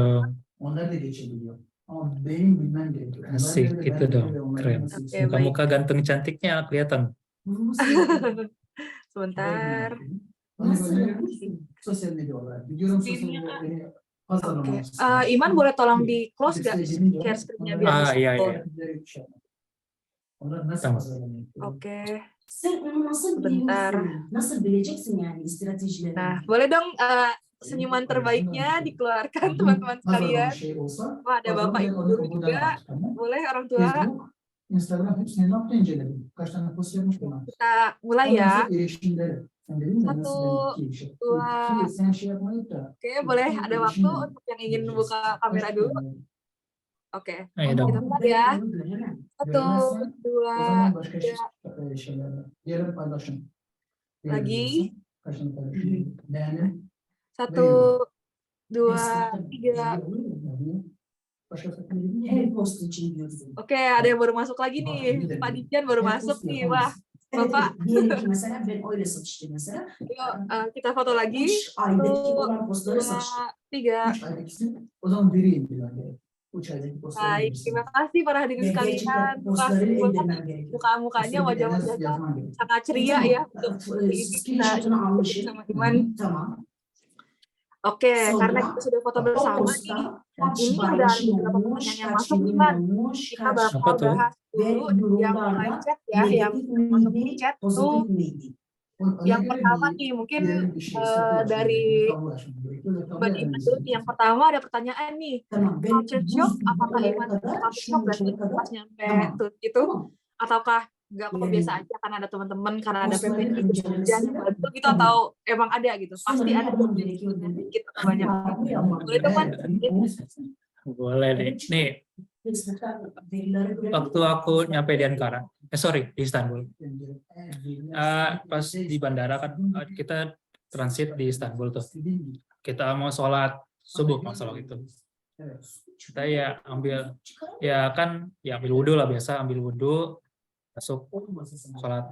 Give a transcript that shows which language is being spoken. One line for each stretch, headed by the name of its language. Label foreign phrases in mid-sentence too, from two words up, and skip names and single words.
Indonesian: dong. Asik, gitu dong. Keren. Oke, baik. Muka-muka ganteng cantiknya kelihatan. Sebentar. Oke. Iman boleh tolong di close gak
English: share screen-
Indonesian: nya biar bisa Iya.
Turkish: Tamam.
Indonesian: Oke.
Turkish: Sen onu nasıl
Indonesian: Bentar.
Turkish: biliyorsun? Nasıl bileceksin yani stratejilerini?
Indonesian: Nah, boleh dong senyuman terbaiknya dikeluarkan teman-teman sekalian. Wah, ada Bapak Ibu guru juga. Boleh orang tua.
Turkish: Instagram hepsini ne yaptı inceledim. Kaç tane post yapmış bunlar.
Indonesian: Kita mulai ya.
Turkish: Erişimleri. Sen dedin ya nasıl
Indonesian: Satu,
Turkish: bir şey.
Indonesian: dua.
Turkish: Sen şey yapmayıp da.
Indonesian: Oke, boleh ada waktu untuk yang ingin buka kamera dulu. Oke, Ayo kita dong. mulai ya.
Turkish: Göremem.
Indonesian: Satu,
Turkish: O
Indonesian: dua,
Turkish: zaman başka
Indonesian: tiga.
Turkish: şeyler. Diğer paylaşım.
Indonesian: Lagi.
Turkish: Kaç tane paylaşım. Beğenin.
Indonesian: Satu, dua, tiga.
Turkish: Başka sakın Her post için diyorsun.
Indonesian: Oke, ada yang baru masuk lagi nih. Pak Dijan baru masuk nih. Wah, Bapak.
Turkish: Diyelim ki mesela ben öyle satıştım mesela.
Indonesian: yuk kita foto lagi.
Turkish: 3 aydaki olan
Indonesian: Satu,
Turkish: postları satıştım.
Indonesian: dua, tiga.
Turkish: 3 aydaki o zaman vereyim diyor. 3 aydaki postları
Indonesian: Baik, terima kasih para hadirin
Turkish: Ve
Indonesian: sekalian.
Turkish: gerçekten
Indonesian: Terima
Turkish: postları
Indonesian: kasih banget.
Turkish: indirmem gerekiyor.
Indonesian: Muka-mukanya, wajah-wajahnya
Turkish: yazman gerekiyor.
Indonesian: sangat ceria ya untuk ini kita
Turkish: Screenshot'ını almışım.
Indonesian: sama Iman.
Turkish: Tamam.
Indonesian: Oke,
Turkish: Sonra,
Indonesian: karena kita sudah foto
Turkish: O
Indonesian: bersama nih.
Turkish: posta kaç
Indonesian: Ini udah
Turkish: paylaşım
Indonesian: beberapa
Turkish: olmuş,
Indonesian: pertanyaan yang
Turkish: kaç
Indonesian: masuk nih,
Turkish: yorum
Indonesian: Man.
Turkish: olmuş,
Indonesian: Kita
Turkish: kaç
Indonesian: Apa bakal tuh? bahas
Turkish: ve
Indonesian: dulu yang
Turkish: yorumlarda
Indonesian: live chat ya, yang
Turkish: negatif
Indonesian: masuk di
Turkish: miydi,
Indonesian: chat tuh.
Turkish: pozitif miydi?
Indonesian: Yang pertama nih, mungkin dari Mbak Iman dulu nih. Yang pertama ada pertanyaan nih.
Turkish: Tamam. Ben
English: Culture shock,
Indonesian: apakah
Turkish: buraya
Indonesian: Iman
Turkish: kadar,
Indonesian: culture
Turkish: şu
Indonesian: shock berarti
Turkish: uçuna kadar
Indonesian: pas nyampe
Turkish: tamam.
Indonesian: tuh gitu?
Turkish: Tamam.
Indonesian: Ataukah nggak kok
Turkish: Yani,
Indonesian: biasa aja karena ada teman-teman, karena ada
Turkish: postların
Indonesian: PPI,
Turkish: incelemesi
Indonesian: yang bantu gitu,
Turkish: tamam.
Indonesian: atau emang ada gitu?
Turkish: Sonra
Indonesian: Pasti
Turkish: ne
Indonesian: ada
Turkish: yapmam gerekiyor dedi.
Indonesian: sedikit atau banyak.
Turkish: Bu yapmam
Indonesian: Boleh teman? Boleh deh. Nih,
Turkish: Facebook'tan verileri görebilirim.
Indonesian: waktu aku nyampe di Ankara, di Istanbul. Pas di bandara kan kita transit di Istanbul tuh. Kita mau sholat subuh masalah itu. Kita ya ambil ambil wudhu lah, biasa ambil wudhu, masuk sholat.